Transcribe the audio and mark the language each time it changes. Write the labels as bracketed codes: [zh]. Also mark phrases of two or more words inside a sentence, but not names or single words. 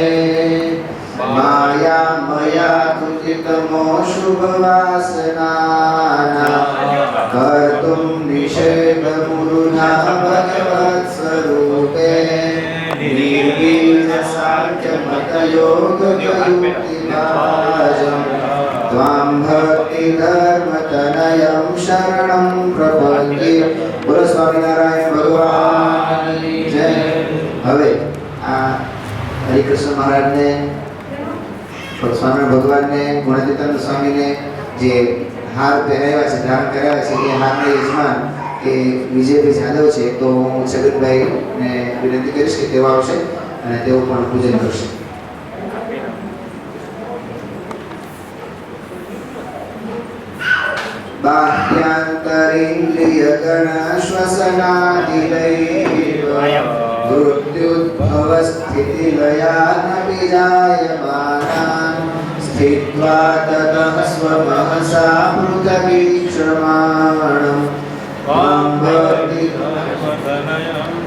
[sa] माया मया तुजितमो शुभवासनानां कर्तुं निषेधमुरुना भगवत्स्वरूपे निर्बीजसाङ्ख्यमतयोगयुक्तिभाजं त्वां भक्तिधर्मतनयं शरणं प्रपद्ये. [gu] बोलो સ્વામિનારાયણ ભગવાનની જય. હવે આ હરિકૃષ્ણ મહારાજને, સ્વામિનારાયણ ભગવાનને, ગુણાતીતાનંદ સ્વામીને જે હાર પહેરાવ્યા છે, ધારણ કરાવ્યા છે, એ હારના યજમાન એ વિજયભાઈ જાદવ છે. તો હું છગનભાઈને વિનંતી કરીશ કે તેઓ આવશે અને તેઓ પણ પૂજન કરશે. [sa] बाह्यान्तरिन्द्रियगण श्वसनादिदैव मृत्युद्भवस्थितिलयानपि जायमानान् स्थित्वा ततः स्वमहसा पृथगीक्षमाणं त्वां भक्तिधर्मतनयं